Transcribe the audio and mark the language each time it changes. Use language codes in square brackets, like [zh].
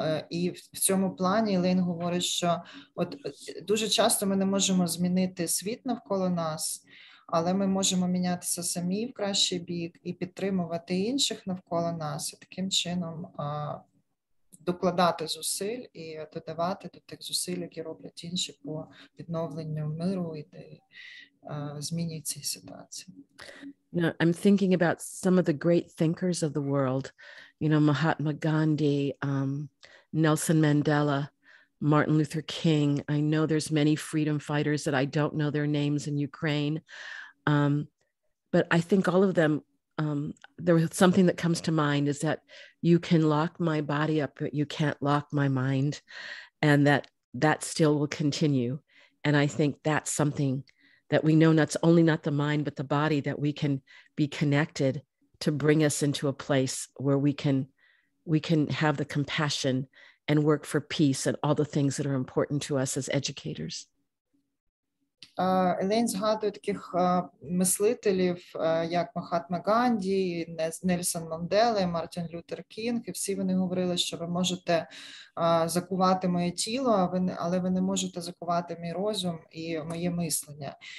[uk] І в цьому плані Ілейн говорить, що от дуже часто ми не можемо змінити світ навколо нас, але ми можемо мінятися самі в кращий бік і підтримувати інших навколо нас, і таким чином докладати зусиль і додавати до тих зусиль, які роблять інші по відновленню миру і зміні цієї ситуації. [en] You know, I'm thinking about some of the great thinkers of the world, you know, Mahatma Gandhi, Nelson Mandela, Martin Luther King. I know there's many freedom fighters that I don't know their names in Ukraine. But I think all of them, there was something that comes to mind is that you can lock my body up, but you can't lock my mind, and that still will continue. And I think that's something that we know, not the mind, but the body, that we can be connected to bring us into a place where we can have the compassion and work for peace and all the things that are important to us as educators. [uk] Елейн згадує таких мислителів, як Махатма Ганді, Нельсон Мандела, Мартін Лютер Кінг, і всі вони говорили, що ви можете закувати моє тіло, але ви не можете закувати мій розум і моє мислення.